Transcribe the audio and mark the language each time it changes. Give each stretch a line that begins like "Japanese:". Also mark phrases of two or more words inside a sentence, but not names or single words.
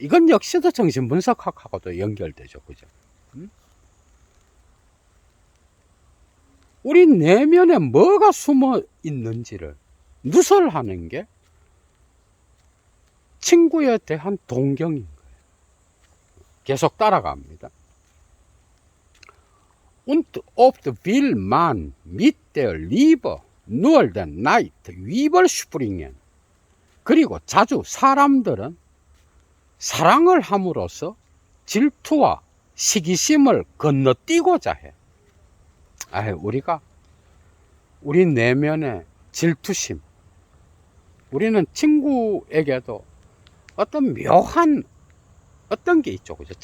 Korean: 이건 역시도 정신분석학하고도 연결되죠, 그죠? 우리 내면에 뭐가 숨어 있는지를 누설하는 게 친구에 대한 동경인 거예요. 계속 따라갑니다.
German: Und oft will man mit der Liebe nur den Neid überspringen.
Korean: 그리고 자주 사람들은 사랑을 함으로써 질투와 시기심을 건너뛰고자 해. 우리가 우리 내면의 질투심, 우리는 친구에게도 어떤 묘한 어떤 게 있죠, 그죠?